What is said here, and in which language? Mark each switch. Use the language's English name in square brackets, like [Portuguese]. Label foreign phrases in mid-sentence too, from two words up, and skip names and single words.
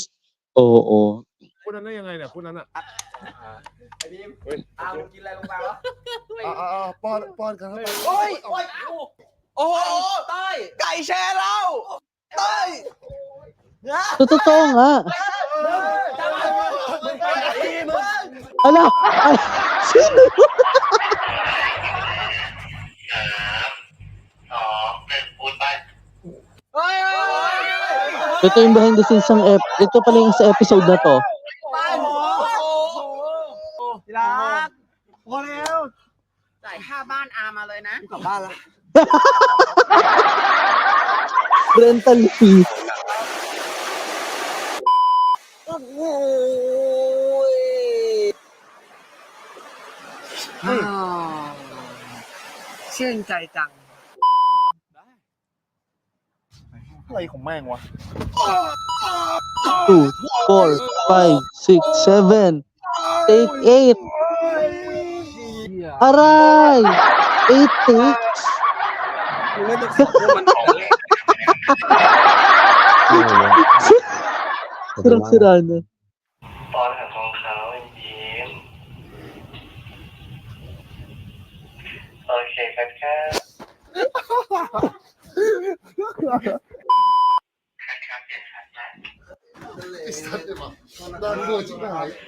[Filipino] Oo. [Thai] พูดนั้นได้ยังไงเนี่ยพูดนั้นอ่ะ ไอ้บีมมึงกินอะไรลงไปวะ ป้อนกันเข้าไป โอ้ยโอ้โหเต้ยไก่แชร์เราเต้ย [Filipino] Totoo nga. Ala, sino? Ito yung [English] behind the scenes [Filipino] ng ito pala yung sa episode na to. [Thai] ที่รักพอแล้ว จ่ายค่าบ้านอามาเลยนะ กลับบ้านแล้ว [English] Rental fee. [Thai] โอ้โห ชื่นใจจัง อะไรของแม่งวะ [English] 2, 4, 5, 6, 7. Take 8. Aray! 8 takes. [Thai] ไม่ต้องขอบคุณมันของเล่น [Filipino] Sirang-sira na. [Thai] ตอนหาของเขายิ้มโอเคครับ ไอ้สัตว์เลยมั้งนอนดูชิบหาย